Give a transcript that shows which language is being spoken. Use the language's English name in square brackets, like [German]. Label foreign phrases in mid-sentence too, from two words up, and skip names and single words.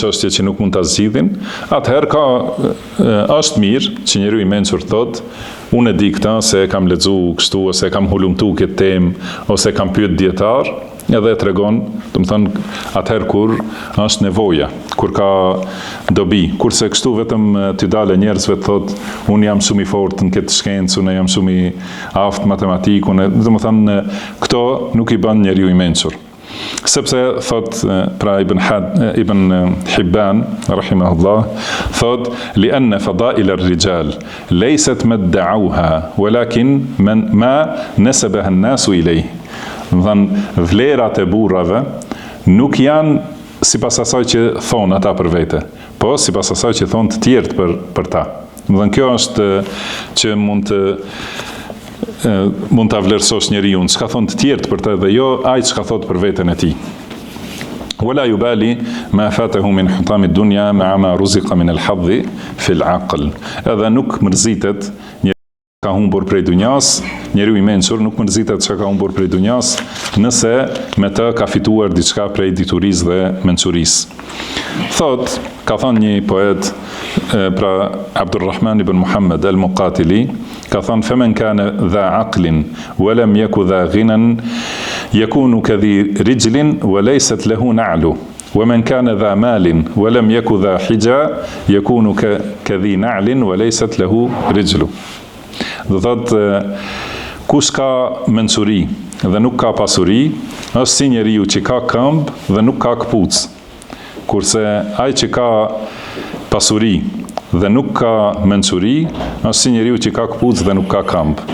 [Albanian] çështje që nuk mund ta zgjidhin, atëherë është mirë që njeriu i mençur thot, unë e di këtë se e kam lexuar kështu ose e kam hulumtuar këtë temë ose kam pyet dietar, edhe e tregon, do të thënë atëherë kur është nevoja, kur ka dobi, kurse kështu vetëm t'i dalë njerëzve të thotë, unë jam shumë i fortë në këtë shkencë, unë jam shumë i aftë matematikë, do të thënë këto nuk i bën njeriu i mençur. Sepse thot pra [Arabic] Ibn Hibban rahimahullah thot لأن فضائل الرجال ليست ما ادعوها ولكن ما نسبها الناس إليه. [Albanian] Do të thënë vlerat e burrave nuk janë sipas asaj që thonë ata për vete, po sipas asaj që thonë të tjerë për ta. Do të thënë kjo është që mund ta vlerësosh njeriu, çka thon të tjerë për të dhe jo ai çka thot për veten e tij. [Arabic] ولا يبالي ما فاته من حطام الدنيا مع ما رزق من الحظ في العقل. [Albanian] Edhe nuk mërzitet ka humbur prej dunjas, njeriu i mençur nuk mërzitet çka ka humbur prej dunjas, nëse me të ka fituar diçka prej diturisë dhe mençurisë. Thot, ka thënë një poet, pra [Arabic] Abdulrahman ibn Muhammad al-Muqatili, [Albanian] ka thënë [Arabic] فمن كان ذا عقل ولم يك ذا غنى يكون كذي رجل وليس له نعل ومن كان ذا مال ولم يك ذا حجى يكون كذي نعل وليس له رجل. [Albanian] Do thot kush ka mençuri dhe nuk ka pasuri, është si njeriu që ka këmbë dhe nuk ka këpucë. Kurse ai që ka pasuri dhe nuk ka mençuri, është si njeriu që ka këpucë dhe nuk ka këmbë.